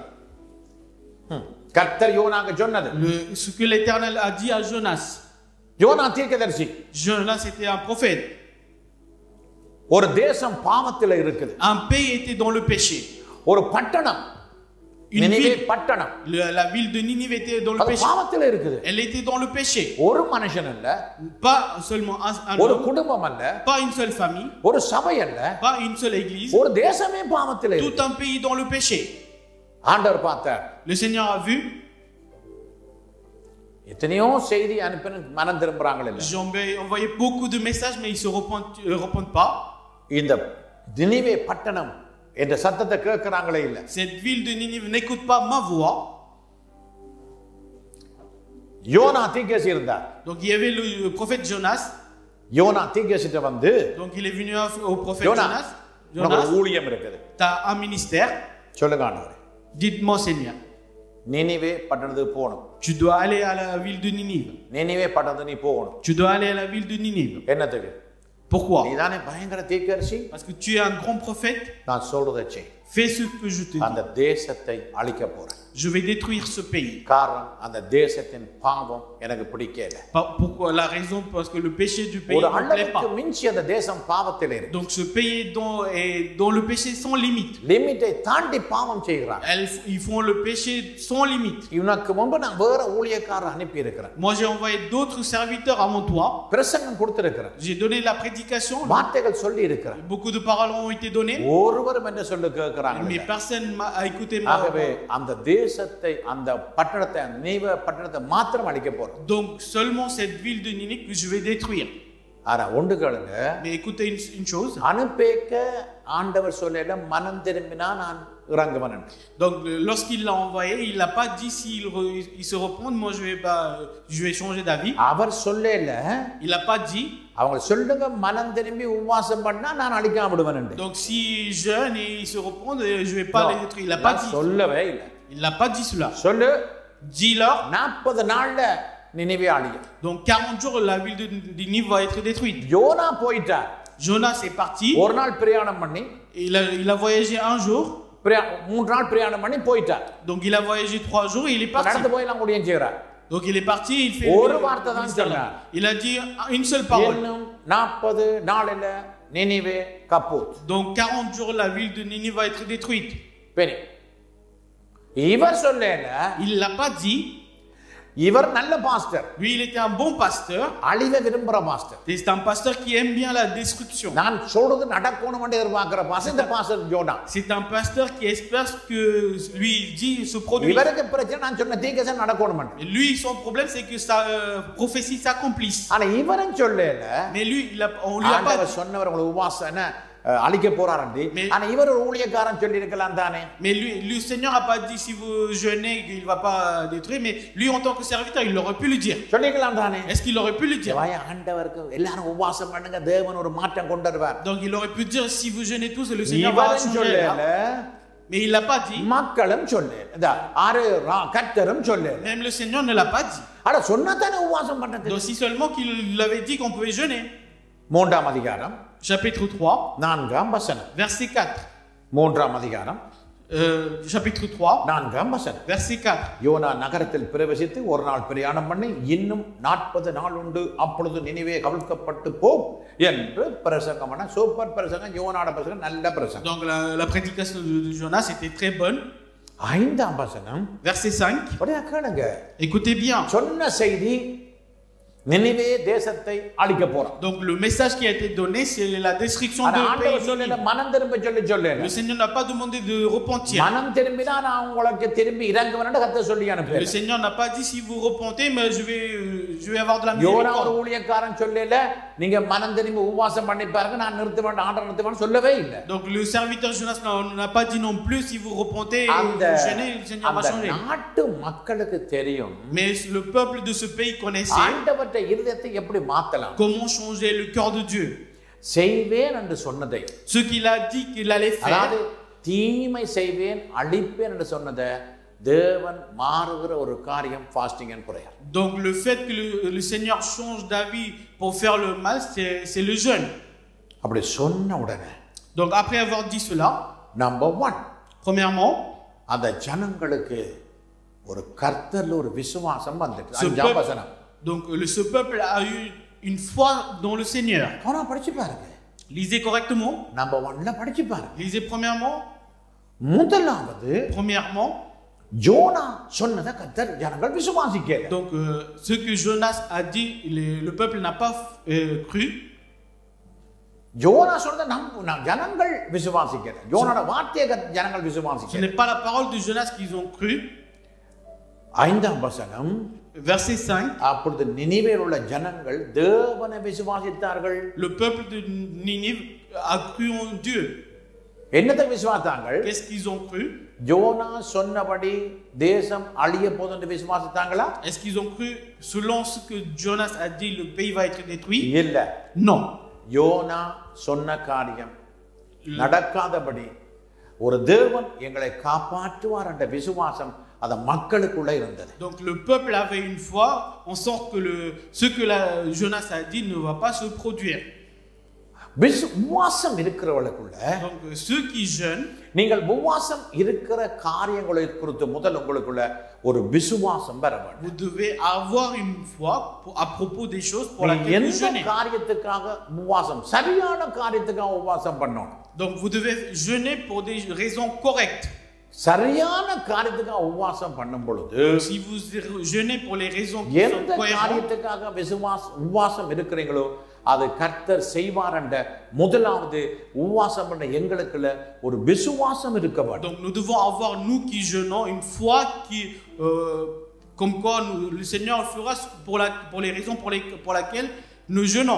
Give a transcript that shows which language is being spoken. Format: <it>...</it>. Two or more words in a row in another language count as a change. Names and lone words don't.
<ta>கர்த்தர் யோனாவுக்கு சொன்னது.</ta> <fr>Ce que l'Éternel a dit à Jonas.</fr> <ta>யோனா தீர்க்கதரிசி.</ta> <fr>Jonas était un prophète.</fr> <ta>ஒரு தேசம் பாவத்தில் இருக்குது.</ta> <fr>Un pays était dans le péché.</fr> <ta>ஒரு பட்டணம் நினிவே பட்டணம்.</ta> <fr>La ville de Ninive était dans le péché.</fr> <ta>பாவத்தில் இருக்குது.</ta> <fr>Elle était dans le péché.</fr> <ta>ஒரு மனுஷன் அல்ல.</ta> <fr>Pas seulement un</fr> <ta>ஒரு</ta> <fr>homme.</fr> <ta>குடும்பம் அல்ல.</ta> <fr>Pas une seule famille.</fr> <ta>ஒரு சபை அல்ல.</ta> <fr>Pas une seule église.</fr> <ta>ஒரு தேசமே பாவத்தில் இருக்குது.</ta> <fr>Tout un pays dans le péché.</fr> <ta>ஆண்டவர் பார்த்தார்.</ta> <fr>Le Seigneur a vu.</fr> <ta>எத்தனையோ செய்தி அனுப்பின மனம் திரும்புறாங்க இல்ல.</ta> <fr>J'ai envoyé beaucoup de messages mais ils se repentent pas.</fr> <ta>இந்த நினிவே பட்டணம் என்ற சத்தத்தை கேட்கறாங்களே இல்ல.</ta> <fr>Cette ville de Ninive n'écoute pas ma voix.</fr> <ta>யோனா தீர்க்கதரிசி இருந்தார்.</ta> <fr>Donc il y avait le prophète Jonas.</fr> <ta>யோனா தீர்க்கதரிசிட்ட வந்து</ta> <fr>Donc il est venu au prophète</fr> <ta>யோனா,</ta> <fr>Jonas.</fr> <ta>ஒரு ஊழியம் இருக்குது.</ta> <fr>Tu as un ministère.</fr> <ta>சொல்லுங்க ஆண்டவரே.</ta> <fr>Dites-moi Seigneur.</fr> <ta>நினிவே பட்டணத்துக்கு போகணும்.</ta> <fr>Tu dois aller à la ville de Ninive.</fr> <ta>நினிவே பட்டணத்துக்கு நீ போகணும்.</ta> <fr>Tu dois aller à la ville de Ninive.</fr> <ta>என்னத்துக்கு?</ta> <fr>Pourquoi?</fr> <ta>நீதானே பயங்கர தீர்க்கதரிசி.</ta> <fr>Parce que tu es un grand prophète.</fr> <ta>நான் சொல்றதை செய்.</ta> <fr>Fais ce que je te dis.</fr> <ta>அந்த தேசத்தை அழிக்க போறேன்.</ta> <fr>Je vais détruire ce pays.</fr> <ta>காரணம் அந்த தேசத்தின் பாவம் எனக்கு பிடிக்கல.</ta> <fr>Pourquoi? La raison parce que le péché du pays</fr> <ta>ஒரு</ta> <fr>ne me plaît pas.</fr> <ta>அளவுக்கு மிஞ்சி அந்த தேசம் பாவத்தில் இருக்கு.</ta> <fr>Donc ce pays est dans le péché sans limite.</fr> <ta>லிமிட்டை தாண்டி பாவம் செய்கிறாங்க.</ta> <fr>Ils font le péché sans limite.</fr> <ta>இவனுக்கு முன்பு நான் வேற ஊழியக்காரர் அனுப்பி இருக்கிறேன்.</ta> <fr>Moi j'ai envoyé d'autres serviteurs avant toi.</fr> <ta>பிரசங்கம் கொடுத்திருக்கிறேன்.</ta> <fr>J'ai donné la prédication.</fr> <ta>வார்த்தைகள் சொல்லி இருக்கிறேன்.</ta> <fr>Beaucoup de paroles ont été données.</fr> <ta>ஒருவரும் என்ன சொல்ல கேக்குறாங்க.</ta> <fr>Mais personne m'a écouté moi.</fr> <ta>ஆகவே அந்த தேசத்தை அந்த பட்டணத்தை நினிவே பட்டணத்தை மாத்திரம் அழிக்க போறோம்.</ta> <fr>Donc seulement cette ville de Ninive que je vais détruire.</fr> <ta>ஆனா ஒன்று கேளுங்க.</ta> <fr>Mais écoutez une chose.</fr> <ta>அனுப்பேக்க ஆண்டவர் சொல்லல மனம் திரும்பினா நான் இறங்குவேன்.</ta> <fr>Donc lorsqu'il l'a envoyé, il n'a pas dit s'il se repent, moi je vais changer d'avis.</fr> <ta>அவர் சொல்லல.</ta> <fr>Il n'a pas dit.</fr> <ta>அவங்க சொல்லுங்க மனம் திரும்பி உபவாசம் பண்ணா நான் அழிக்காம விடுவேன்.</ta> <fr>Donc si jeûne et il se repent, je vais pas les détruire. Il n'a pas dit.</fr> <ta>சொல்லவே இல்ல.</ta> <fr>Il n'a pas dit cela.</fr> <ta>சொல்லு.</ta> <fr>Dis-leur.</fr> <ta>40 நாள்ல நினிவே அழியும்.</ta> <fr>Donc 40 jours la ville de Ninive va être détruite.</fr> <ta>யோனா போயிட்டார்.</ta> <fr>Jonas est parti.</fr> <ta>ஒரு நாள் பிரயாணம் பண்ணி</ta> <fr>il a voyagé un jour.</fr> <ta>3 நாள் பிரயாணம் பண்ணி போயிட்டார்.</ta> <fr>Donc il a voyagé 3 jours et il est parti.</fr> <ta>நடந்து போய் எல்லாம் முடியும் செய்றார்.</ta> <fr>Donc il est parti, il fait</fr> <ta>ஒரு வார்த்தை தான் சொன்னார்.</ta> <fr>Il a dit une seule parole.</fr> <ta>இன்னும் 40 நாளில நினிவே கப்பூத்.</ta> <fr>Donc 40 jours la ville de Ninive va être détruite.</fr> <ta>பெரிய இவர் சொல்லல.</ta> <fr>Il l'a pas dit.</fr> <ta>இவர் நல்ல பாஸ்டர்.</ta> <fr>Lui il était un bon pasteur.</fr> <ta>அழிவை விரும்புற பாஸ்டர்.</ta> <fr>C'est un pasteur qui aime bien la destruction.</fr> <ta>நான் சொல்றது நடக்கணும் என்று எதிர்பார்க்கிற பாஸ்டர் இந்த பாஸ்டர் யோனா.</ta> <fr>C'est un pasteur qui espère que lui il dit se produit.</fr> <ta>இவருக்கு பிரச்சனை நான் சொன்ன தீர்க்கதரிசனம் நடக்கணும் என்று.</ta> <fr>Et lui son problème c'est que sa prophétie s'accomplisse.</fr> <ta>ஆனா இவரும் சொல்லல.</ta> <fr>Mais lui on lui a pas</fr> <ta>சொன்னவர் உங்களுக்கு உபவாசம் என்ன அழிக்க போறாருன்னு. ஆனா இவர் ஒரு ஊழியக்காரன் சொல்லி இருக்கலாம் தானே.</ta> <fr>Mais lui le Seigneur a pas dit si vous jeûnez qu'il va pas détruire, mais lui en tant que serviteur il aurait pu le dire.</fr> <ta>சொல்லிக்கலாம் தானே.</ta> <fr>Est-ce qu'il aurait pu le dire?</fr> <ta>வாய் ஆண்டவருக்கு எல்லாரும் உபவாசம் பண்ணுங்க தேவன் ஒரு மாற்றம் கொண்டு வருவார்.</ta> <fr>Donc il aurait pu dire si vous jeûnez tous le Seigneur va changer. Mais il l'a pas dit.</fr> <ta>மக்களும் சொல்லல. ஆறு கர்த்தரும் சொல்லல.</ta> <fr>Même le Seigneur ne l'a pas dit.</fr> <ta>அட சொன்னா தானே உபவாசம் பண்றது.</ta> <fr>Donc si seulement qu'il avait dit qu'on pouvait jeûner.</fr> <ta>மூன்றாம் அதிகாரம்</ta> <fr>chapitre 3</fr> <ta>நான்காம் வசனம்.</ta> <fr>verset 4.</fr> <ta>மூன்றாம் அதிகாரம்</ta> <fr>chapitre 3</fr> <ta>நான்காம் வசனம்.</ta> <fr>verset 4.</fr> <ta>யோனா நகரத்தில் பிரவேசித்து ஒரு நாள் பிரயாணம் பண்ணி இன்னும் 40 நாள் உண்டு அப்பொழுது நினிவே கவிழ்க்கப்பட்டு போம் என்று பிரசங்கம் பண்ண. சூப்பர் பிரசங்கம். யோனாட பிரசங்கம் நல்ல பிரசங்கம்.</ta> <fr>Donc la prédication de Jonas était très bonne.</fr> <ta>ஐந்தாம் வசனம்</ta> <fr>verset 5.</fr> <ta>அப்படியே கேளுங்க.</ta> <fr>Écoutez bien.</fr> <ta>சொன்ன செய்தி நினிவே தேசத்தை அழிக்க போறான்.</ta> <fr>Donc le message qui a été donné c'est la destruction de</fr> <ta>ஆண்டவர் சொல்லல மனம் திரும்ப சொல்லல.</ta> <fr>Le Seigneur n'a pas demandé de repentir.</fr> <ta>மனம் திரும்பினா நான் உங்களுக்கு திரும்பி இறங்குவேன்னு கர்த்தர் சொல்லி அனுப்பினார்.</ta> <fr>Le Seigneur n'a pas dit si vous repentez mais je vais avoir de la</fr> <ta>யோனா ஒரு</ta> <fr>miséricorde.</fr> <ta>ஊழியக்காரன் சொல்லல நீங்க மனம் திரும்பி உபவாசம் பண்ணி பாருங்க நான் நிறுத்த வேண்டாம் ஆண்டவர் நிறுத்த வேண்டாம் சொல்லவே இல்லை.</ta> <fr>Donc le serviteur Jonas n'a pas dit non plus si vous repentez et vous gênez, le Seigneur va changer.</fr> <ta>நாட்டு மக்களுக்கு தெரியும்.</ta> <fr>Mais le peuple de ce pays connaissait</fr> <ta>ஆண்டவருடைய இதயத்தை எப்படி மாத்தலாம்.</ta> <fr>Comment changer le cœur de Dieu.</fr> <ta>செய்வேன் என்று சொன்னதை,</ta> <fr>Ce qu'il a dit qu'il allait faire.</fr> <ta>அதாவது தீமை செய்வேன் அழிப்பேன் என்று சொன்னதை தேவன் மாறுகிற ஒரு காரியம்</ta> <en>fasting and prayer.</en> <fr>Donc le fait que le Seigneur change d'avis pour faire le mal, c'est le jeûne.</fr> <ta>அப்படி சொன்ன உடனே,</ta> <fr>donc après avoir dit cela,</fr> <en>number 1,</en> <fr>premièrement,</fr> <ta>அந்த ஜனங்களுக்கு ஒரு கர்த்தர்ல ஒரு விசுவாசம் வந்துச்சு. அஞ்சாம் வசனம்.</ta> <fr>Donc ce peuple a eu une foi dans le Seigneur.</fr> <ta>அவனா படிச்சு பாருங்க.</ta> <fr>Lisez correctement.</fr> <ta>number 1ல படிச்சு பாருங்க.</ta> <fr>Lisez premièrement.</fr> <ta>முதலாவது,</ta> <fr>premièrement,</fr> <ta>ஜோனா சொன்னதை கர்த்தர் ஜனங்கள் விசுவாசிக்கல.</ta> <fr>Donc ce que Jonas a dit, le peuple n'a pas cru.</fr> <ta>ஜோனா சொன்னதை ஜனங்கள் விசுவாசிக்கல. ஜோனாட வார்த்தையை ஜனங்கள் விசுவாசிக்கல.</ta> <fr>Ce n'est pas la parole de Jonas qu'ils ont cru.</fr> <ta>ஐந்தாம் வசனம்,</ta> <fr>verset 5.</fr> <ta>அப்பொழுது நினிவேயில் உள்ள ஜனங்கள் தேவனை விசுவாசித்தார்கள்.</ta> <fr>Le peuple de Ninive a cru en Dieu.</fr> <ta>என்னத்தை விசுவாசித்தார்கள்?</ta> <fr>Qu'est-ce qu'ils ont cru?</fr> <ta>ஜோனா சொன்னபடி தேசம் அழிய போகுது என்று விசுவாசித்தாங்களா?</ta> <fr>Est-ce qu'ils ont cru selon ce que Jonas a dit, le pays va être détruit?</fr> <ta>இல்ல.</ta> <fr>Non.</fr> <ta>யோனா சொன்ன காரியம் நடக்காதபடி ஒரு தேவன் எங்களை காப்பாற்றுவார் என்ற விசுவாசம் அந்த மக்களுக்குள்ள இருந்தது.</ta> <fr>Donc le peuple avait une foi en sorte que ce que Jonas a dit ne va pas se produire.</fr> <ta>விசுவாசம் இருக்கிறவர்களுக்குள்ள,</ta> <fr>donc ceux qui jeûnent,</fr> <ta>நீங்கள் விசுவாசம் இருக்கிற காரியங்களை குறித்து முதல் உங்களுக்குள்ள ஒரு விசுவாசம் வர வேண்டும்.</ta> <fr>Vous devez avoir une foi à propos des choses pour laquelle vous jeûnez.</fr> <ta>எந்த காரியத்துக்காக விசுவாசம், சரியான காரியத்துக்காக விசுவாசம் பண்ணணும்.</ta> <fr>Donc vous devez jeûner pour des raisons correctes.</fr> <ta>சரியான காரியத்துக்காக உபவாசம் பண்ணும் பொழுது,</ta> <fr>si vous jeûnez pour les raisons qui sont</fr> <ta>எந்த காரியத்துக்காக உபவாசம் இருக்கிறீங்களோ அது கர்த்தர் செய்வார் என்ற முதலாவது உபவாசம் பண்ண எங்களுக்குள்ள ஒரு விசுவாசம் இருக்க வேண்டும்.</ta> <fr>Donc nous devons avoir, nous qui jeûnons, une foi qui comme quoi le Seigneur le fera pour les raisons pour lesquelles nous jeûnons.</fr>